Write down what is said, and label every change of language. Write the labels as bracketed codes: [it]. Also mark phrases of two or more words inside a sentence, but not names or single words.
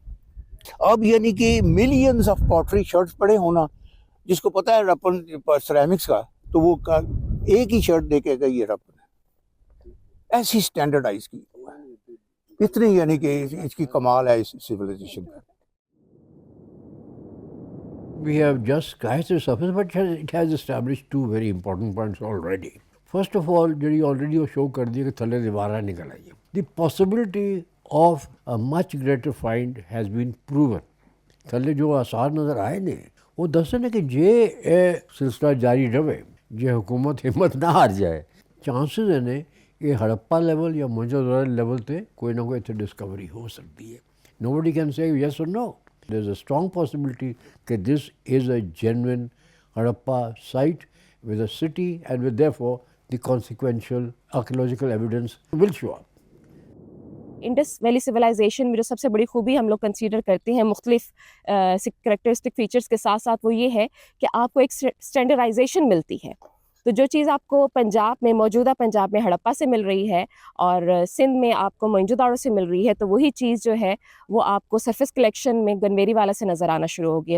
[ur] اب یعنی کہ [en] millions of pottery shirts [ur] پڑے ہونا، جس کو پتا ہے رپن سیرامکس کا، تو وہ ایک ہی شرٹ دے کے گئی ہے رپن، ایسی سٹینڈرڈائز کی، اتنی یعنی کہ اس کی کمال ہے اس سولائزیشن کا. [en] We have just scratched the surface, but it has established two very important points already. First of all, [pa] ਜਿਹੜੀ already ਉਹ show ਕਰ ਦਿਆ ਕਿ ਥੱਲੇ ਦੀਵਾਰਾਂ ਨਿਕਲ ਆਈ। [en] The possibility of a much greater find has been proven. [pa] ਥੱਲੇ ਜੋ ਆਸਾਰ ਨਜ਼ਰ ਆਏ ਨੇ ਉਹ ਦੱਸਦੇ ਨੇ ਕਿ ਜੇ ਇਹ ਸਿਲਸਿਲਾ ਜਾਰੀ ਰਵੇ, ਜੇ ਹੁਕੂਮਤ ਹਿੰਮਤ ਨਾ ਹਾਰ ਜਾਏ, ਚਾਂਸਸ ਨੇ ਇਹ ਹੜੱਪਾ ਲੈਵਲ ਜਾਂ ਮੋਹਨਜੋਦੜੋ ਲੈਵਲ ਤੇ ਕੋਈ ਨਾ ਕੋਈ ਇੱਥੇ ਡਿਸਕਵਰੀ ਹੋ ਸਕਦੀ ਹੈ। [en] Nobody can say yes or no. There is a strong possibility that this is a genuine Harappa site with a city and with therefore the consequential archaeological evidence will show up. [ur] انڈس ویلی سولائزیشن میں جو سب سے بڑی خوبی ہم لوگ کنسیڈر کرتے ہیں مختلف [en] characteristic features [ur] کے ساتھ ساتھ وہ یہ ہے کہ آپ کو ایک سٹینڈرڈائزیشن ملتی ہے. تو جو چیز آپ کو پنجاب میں، موجودہ پنجاب میں ہڑپہ سے مل رہی ہے اور سندھ میں آپ کو موہنجوداڑو سے مل رہی ہے، تو وہی چیز جو ہے وہ آپ کو [en] surface collection [ur] میں گنویری والا سے نظر آنا شروع ہو گئی ہے.